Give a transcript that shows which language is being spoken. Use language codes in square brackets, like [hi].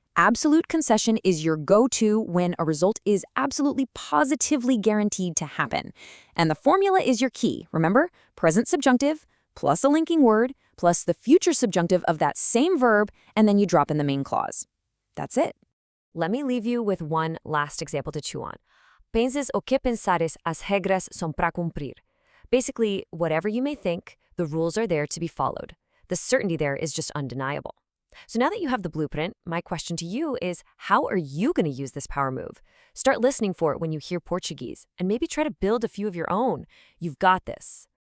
[en] Absolute concession is your go-to when a result is absolutely positively guaranteed to happen. And the formula is your key, remember? Present subjunctive, plus a linking word, plus the future subjunctive of that same verb, and then you drop in the main clause. That's it. Let me leave you with one last example to chew on. [pt] Penses o que pensares, as regras são para cumprir. [en] Basically, whatever you may think, the rules are there to be followed. The certainty there is just undeniable. So now that you have the blueprint, my question to you is, how are you going to use this power move? Start listening for it when you hear Portuguese, and maybe try to build a few of your own. You've got this.